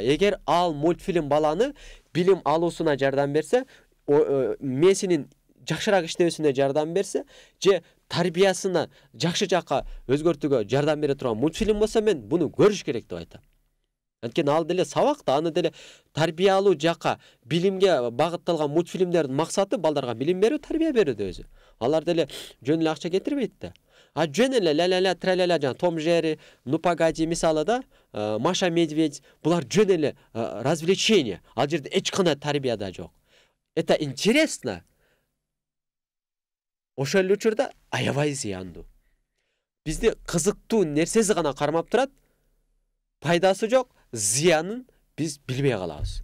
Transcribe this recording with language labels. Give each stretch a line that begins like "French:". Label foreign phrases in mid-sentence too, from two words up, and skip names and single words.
Kyrgyz: Эгер ал мультфильм баланы билим алуусуна жардам берсе, месинин жакшыраак иштебесине жардам берсе, же тарбиясына жакшы жакка өзгөртүүгө жардам бере турган мультфильм болсо, мен буну көрүш керек деп айтам. Анткени ал деле сабак да, аны деле тарбиялуу жакка, билимге багытталган мультфильмдердин максаты балдарга билим берүү, тарбия берүүдө өзү. Алар деле жөн эле акча кетирбейт да. Жөн эле ля-ля-ля, тра-ля-ля, жана Том Жери, Ну погоди мисалы да, Маша Медведь, булар жөн эле развлечение. Ал жерде эч кандай тарбия да жок.
Russian: Это интересно.
Kyrgyz: Ошол эле учурда аябай зыяндуу. Бизди кызыктуу нерсеси гана кармап турат, пайдасы жок, зыянын биз билбей калабыз.